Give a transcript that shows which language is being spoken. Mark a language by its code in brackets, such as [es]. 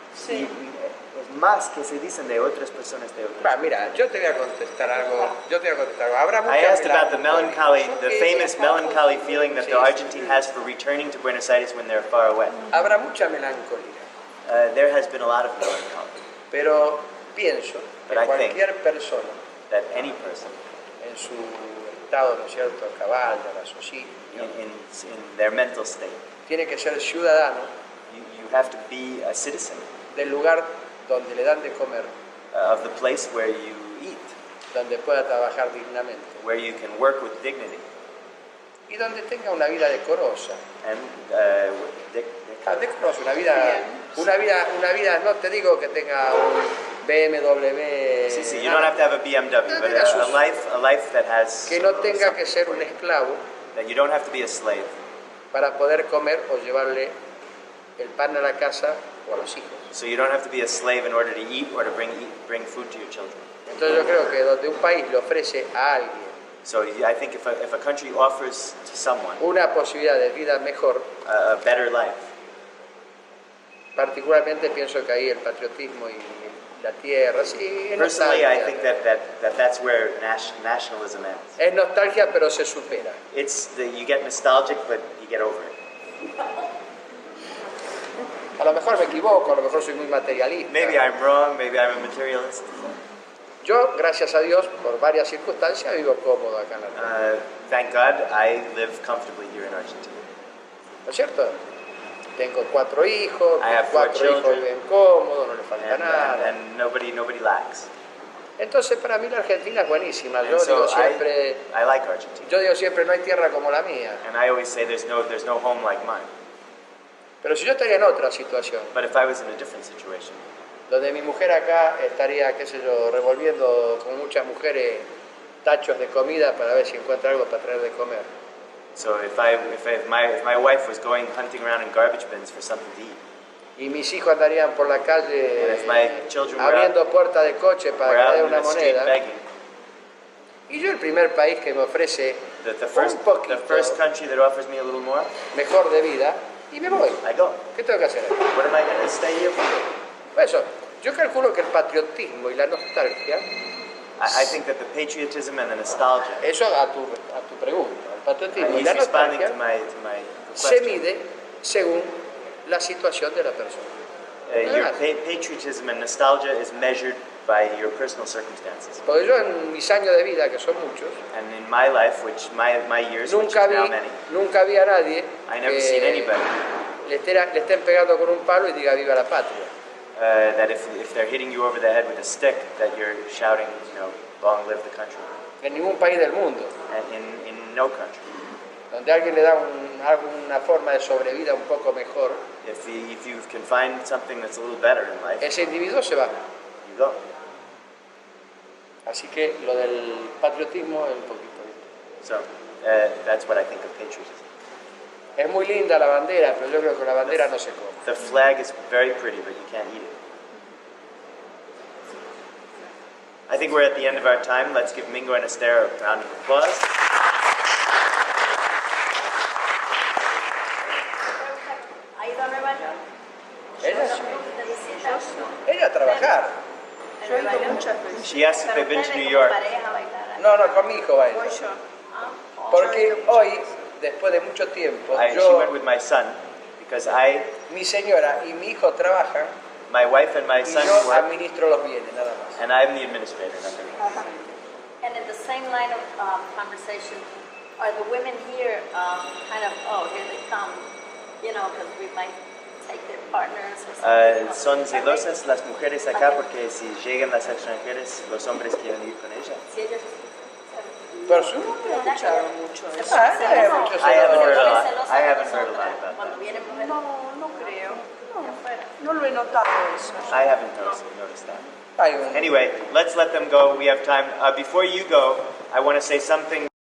[es] Sí. Y es más que se dicen de otras personas de otros países. Mira, yo te voy a contestar algo. Habrá [en] I [es] mucha [en] asked about the [es] melancolía. [en] the famous melancholy feeling that the Argentine has for returning to Buenos Aires when they're far away. [es] Habrá mucha melancolía, [en] There has been a lot of melancholy, [es] pero pienso que [en] But I [es] cualquier persona [en] that any person [es] en su estado, ¿no es cierto?, cabal, de raciocinio, [en] in their mental state, [es] tiene que ser ciudadano [en] you have to be a citizen [es] del lugar donde le dan de comer, [en] of the place where you eat, [es] donde pueda trabajar dignamente [en] where you can work with dignity, [es] y donde tenga una vida decorosa. [en] and [es] Decorosa, una vida, no te digo que tenga un BMW, [en] see, you don't have to have a BMW, but a life that has [es] que no tenga [en] something [es] que ser un esclavo [en] that you don't have to be a slave [es] para poder comer o llevarle el pan a la casa o a los hijos. [en] so you don't have to be a slave in order to eat or to bring food to your children. [es] Entonces yo creo que donde un país le ofrece a alguien [en] So I think if a country offers to someone [es] una posibilidad de vida mejor, [en] a better life, [es] particularmente pienso que ahí el patriotismo y la tierra, sí, es [en] personally, I [es] nostalgia. [en] think that's where nationalism ends. [es] Es nostalgia, pero se supera. [en] You get nostalgic, but you get over it. [es] A lo mejor me equivoco, a lo mejor soy muy materialista. [en] Maybe I'm wrong, maybe I'm a materialist. [es] Yo, gracias a Dios, por varias circunstancias, vivo cómodo acá en la Argentina. [en] Thank God I live comfortably here in Argentina. [es] ¿No es cierto? Tengo 4 hijos, [en] I have 4 [es] 4 hijos [en] children. [es] viven cómodos, no les falta nada. [en] And nobody lacks. [es] Entonces, para mí la Argentina es buenísima. [en] And [es] Yo [en] so [es] digo siempre, [en] I like Argentina. [es] no hay tierra como la mía. [en] And I always say there's no home like mine. [es] Pero si yo estaría en otra situación, [en] But if I was in a different situation, [es] donde mi mujer acá estaría, qué sé yo, revolviendo como muchas mujeres tachos de comida para ver si encuentra algo para traer de comer. [en] so if my wife was going hunting around in garbage bins for something to eat, [es] Y mis hijos andarían por la calle [en] And if my children were [es] abriendo puertas de coche [en] we're [es] para que le [en] in [es] una [en] the street [es] moneda. [en] begging, [es] Y yo el primer país que me ofrece [en] the [es] un poquito [en] the first country that offers me a little more, [es] mejor de vida, y me voy. [en] I go. [es] ¿Qué tengo que hacer? [en] What am I going to stay here for? [es] Por eso, yo calculo que el patriotismo y la nostalgia, [en] I think that the patriotism and the nostalgia, [es] eso a tu pregunta, el patriotismo y [en] he's [es] la [en] responding [es] nostalgia [en] to my [es] se [en] question. [es] mide según la situación de la persona. [en] Your patriotism and nostalgia is measured by your personal circumstances. [es] Porque yo en mis años de vida, que son muchos, [en] And in my life, which my years, which is [es] nunca [en] now many, [es] vi a nadie [en] I never seen [es] que [en] anybody [es] le estén pegando con un palo y diga viva la patria. [en] that if they're hitting you over the head with a stick, that you're shouting, long live the country. [es] En ningún país del mundo. [en] And in no country. [es] donde alguien le da alguna forma de sobrevida un poco mejor, [en] if you can find something that's a little better in life, [es] ese individuo se va. [en] you go. [es] Así que lo del patriotismo es un poquito. [en] So that's what I think of patriotism. [es] Es muy linda la bandera, pero yo creo que con la bandera no se come. [en] The flag is very pretty, but you can't eat it. I think we're at the end of our time. Let's give Mingo and Esther a round of applause. [es] ¿Ha ido a Nueva York? Ella sí. ¿De visita? Ella a trabajar. Yo he ido muchas veces. [en] She asked if they've been to [es] Ustedes [en] New [es] como [en] York. [es] pareja bailar. No, no, con mi hijo va Voy ella. yo. Porque hoy, después de mucho tiempo, [en] She [es] yo, [en] went with my son because [es] mi señora y mi hijo trabajan [en] my wife and my [es] y [en] son [es] yo [en] work, [es] administro los bienes, nada más. [en] and I'm the administrator. Nothing else. And in the same line of conversation, are the women here kind of, oh, here they come, you know, because we might take their partners or something? [es] Son [en] Are they- [es] celosas las mujeres acá porque si llegan las extranjeras, los hombres quieren ir con ellas. Si ellos... Por su... No he escuchado mucho eso. Ah, hay muchos [en] I haven't heard a [es] celos. [en] lot. I haven't heard a lot about [es] Cuando [en] that. [es] vienen mujeres No creo. de afuera. No lo he notado eso. [en] I haven't noticed that. [es] Hay un... [en] Anyway, let's let them go. We have time. Before you go, I want to say something.